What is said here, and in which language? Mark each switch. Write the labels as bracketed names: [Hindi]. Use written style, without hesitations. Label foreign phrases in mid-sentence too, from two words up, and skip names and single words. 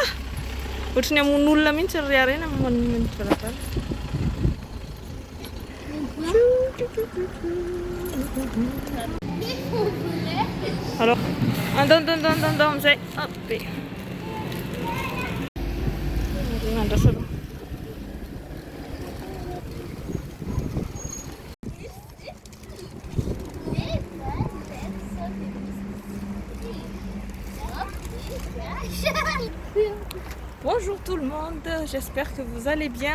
[Malagasy] Ohatran'ny amon'olona mihitsy ry arena mamon'olona ny varavarana. Alors, andao amizay. Hop. Andrasana. [French] Bonjour tout le monde, j'espère que vous allez bien.